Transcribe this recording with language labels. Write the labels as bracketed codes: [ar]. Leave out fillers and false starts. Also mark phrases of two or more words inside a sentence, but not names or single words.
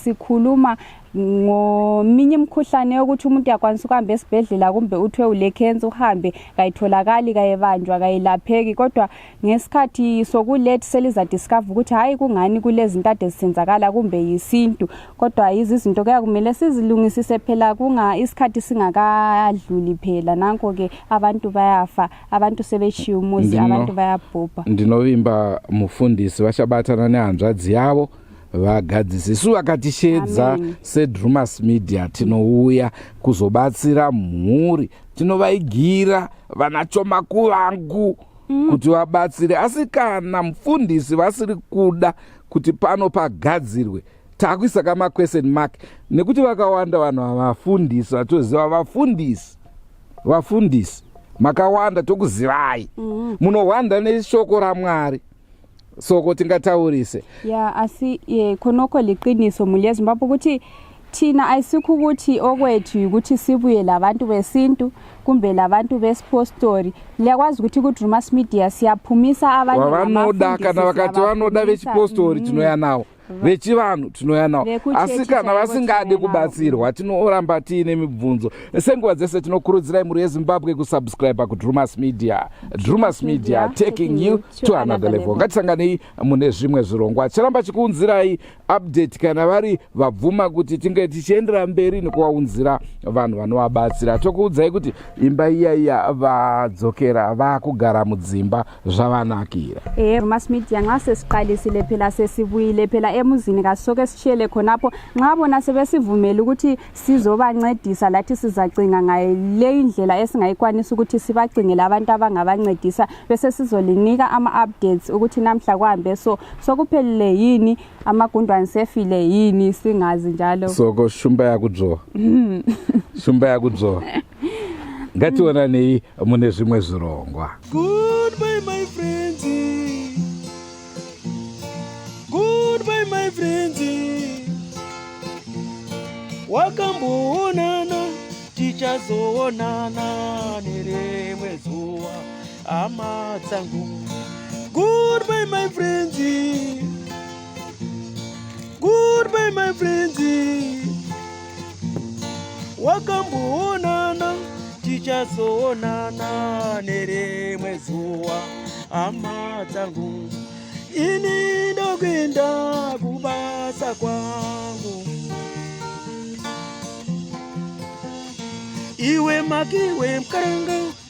[nd] sikhuluma ngominye imkhuhlane yokuthi umuntu yakwanisa ukuhamba esibhedlela kumbe uthwe ule cancer uhambe kayitholakali kayebanjwa kayilapheki kodwa ngesikhathi sokulethi seliza discover ukuthi hayi kungani kulezi zinto ezisenzakala kumbe yisintu kodwa izinto kuyakumele sizilungisise phela kunga isikhathi singakadluli phela nanko ke abantu bayafa abantu sebeshiya umuzi abantu bayabhubha [sn] ndinovimba mufundisi vachabatana nehanzvadzi yavo vagadzisi vakatishedza seDrewmas Media tinouya kuzobatsira mhuri tinovaigira vanachomaku vangu kuti vabatsire asi kana mufundisi vasiri kuda kuti pano pagadzirwe takuisa kama [en] question mark [sn] nekuti vakawanda vanhu vavafundisi vatoziva vafundisi makawanda tokuzivai munowanda neshoko raMwari soko tingataurise [nd] asi khonokho liqiniso muli eZimbabwe ukuthi thina ayisikho ukuthi okwethu ukuthi sibuye labantu besintu kumbe labantu bespostori liyakwazi ukuthi ku Drewmas Media siyaphumisa abanye [sn] vanoda kana vakati vanoda vechipostori tinoya nawo vechivanhu tinoya nawo asi kana vasingade kubatsirwa tinoramba tiine mibvunzo senguva dzese tinokurudzirai muri eZimbabwe kusubscribe kuDrewmas Media [en] taking you to another level [sn] ngatisanganei mune zvimwe zvirongwa chiramba chikuunzirai update kana vari vabvuma kuti tinge tichiendera mberi nekuvaunzira vanhu vanovabatsira tokuudzai kuti imba iya vadzokera vakugara mudzimba zvavanakira [nd] Drewmas Media nxa sesiqalisile phela sesibuyile phela emuzini kasoke sishiyele khonapho nxa bona sebesivumela ukuthi sizobancedisa lathi sizacinga ngayo le indlela esingayikwanisa ukuthi sibacingele abantu abangabancedisa bese sizolinika ama-updates ukuthi namhla kuhambe sokuphelile yini amagundwane sefile yini singazi njalo [sn] soko shumba yakudzowa shumba yakudzowa ngationanei mune zvimwe zvirongwa. [en] Goodbye my friends, goodbye my friends, [sn] wakamboonana tichazoonana nerimwe zuva hama dzangu. [en] Goodbye my friends, goodbye my friends, [sn] wakamboonana tichazoonana nerimwe zuva hama dzangu. Ini ndokwenda kubasa kwangu, iwe makiwe mkaranga,